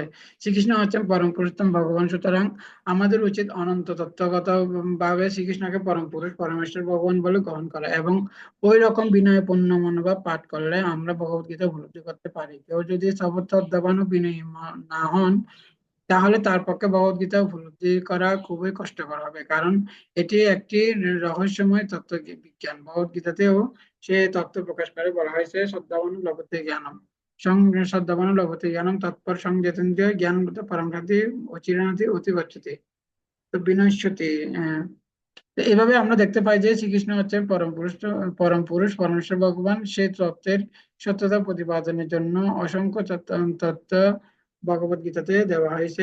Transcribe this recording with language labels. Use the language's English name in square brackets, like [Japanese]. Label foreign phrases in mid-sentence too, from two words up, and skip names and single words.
[Bangla] শ্রীকৃষ্ণ হচ্ছেন পরম পুরুষোত্তম ভগবান, সুতরাং আমাদের উচিত অনন্ত তত্ত্বগত ভাবে শ্রীকৃষ্ণকে পরম পুরুষ পরমেশ্বর ভগবান বলে গ্রহণ করা এবং ওই রকম বিনয়পূর্ণ মনোভাব পাঠ করলে আমরা ভগবত গীতা উপলব্ধি করতে পারি। কেউ যদি শ্রদ্ধাবান ও বিনয়ী না হন তাহলে তার পক্ষে ভগবদ্গীতা উপলব্ধি করা খুবই কষ্টকর হবে, কারণ এটি একটি রহস্যময় তত্ত্ব বিজ্ঞান। ভগবদ্গীতাতেও সে তত্ত্ব প্রকাশ করে বলা হয়েছে [Sanskrit] শ্রদ্ধাবান লভতে জ্ঞানম, শ্রদ্ধাবান লভতে জ্ঞানম তৎপর সংযতেন্দ্রিয় জ্ঞান পরমগতি অচিরানতি অতি গচ্ছতি তো বিনশ্যতি। [Bangla] তো এভাবে আমরা দেখতে পাই যে শ্রীকৃষ্ণ হচ্ছেন পরম পুরুষ পরমেশ্বর ভগবান। সে তত্ত্বের সত্যতা প্রতিপাদনের জন্য অসংখ্য তত্ত্ব ভগবত গীতাতে দেওয়া হয়েছে।